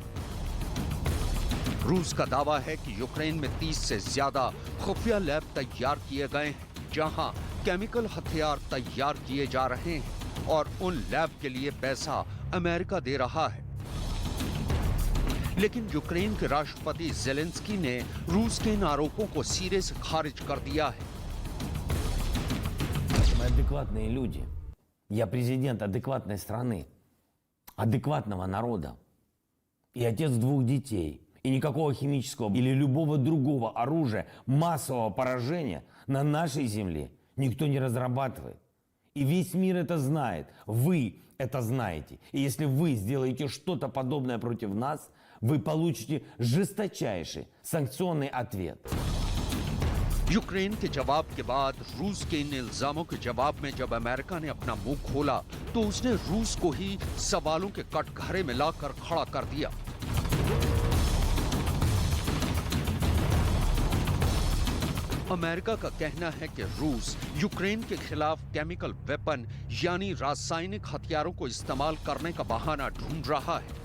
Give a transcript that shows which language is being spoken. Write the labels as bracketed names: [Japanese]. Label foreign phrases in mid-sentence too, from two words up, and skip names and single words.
[Hindi] रूस का दावा है कि यूक्रेन में 30 से ज्यादा खुफिया लैब तैयार किए गए हैं, जहां केमिकल हथियार तैयार किए जा रहे हैं और उन लैब के लिए पैसा अमेरिका दे रहा है। लेकिन यूक्रेन के राष्ट्रपति ज़ेलेंस्की ने रूस के इन आरोपों को सिरे से खारिज कर दिया है। [Russian] Мы адекватные люди. Я президент адекватной страны, адекватного народа. И отец 2 детей. И никакого химического или любого другого оружия массового поражения на нашей земле никто не разрабатывает. И весь мир это знает. Вы это знаете. И если вы сделаете что-то подобное против нас, вы получите жесточайший санкционный ответ. [Hindi] यूक्रेन के जवाब के बाद रूस के इन इल्जामों के जवाब में जब अमेरिका ने अपना मुंह खोला, तो उसने रूस को ही सवालों के कटघरे में लाकर खड़ा कर दिया। अमेरिका का कहना है कि रूस यूक्रेन के खिलाफ [English] chemical weapon [Hindi] यानी रासायनिक हथियारों को इस्तेमाल करने का बहाना ढूंढ रहा है।